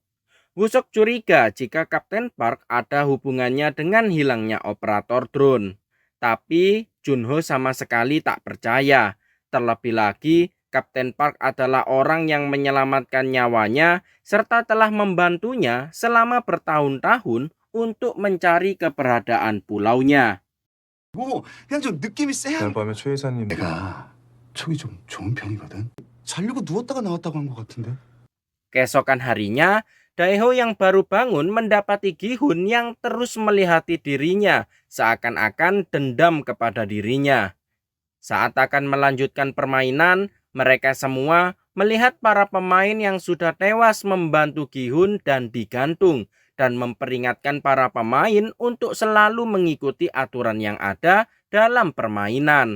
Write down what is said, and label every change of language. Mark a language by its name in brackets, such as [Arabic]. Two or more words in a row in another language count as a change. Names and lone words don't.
[Indonesian] Woo-seok curiga jika Kapten Park ada hubungannya dengan hilangnya operator drone. Tapi Junho sama sekali tak percaya. Terlebih lagi, Kapten Park adalah orang yang menyelamatkan nyawanya serta telah membantunya selama bertahun-tahun untuk mencari keberadaan pulaunya. [Korean] 그냥 좀 느낌이 쎄한. 오늘 밤에 최 이사님 내가 촉이 좀 좋은 편이거든. 자려고 누웠다가 나왔다고 한 것 같은데. [Indonesian] Keesokan harinya, Daeho yang baru bangun mendapati Gi-hun yang terus melihati dirinya, seakan-akan dendam kepada dirinya. Saat akan melanjutkan permainan, mereka semua melihat para pemain yang sudah tewas membantu Gi-hun dan digantung, dan memperingatkan para pemain untuk selalu mengikuti aturan yang ada dalam permainan.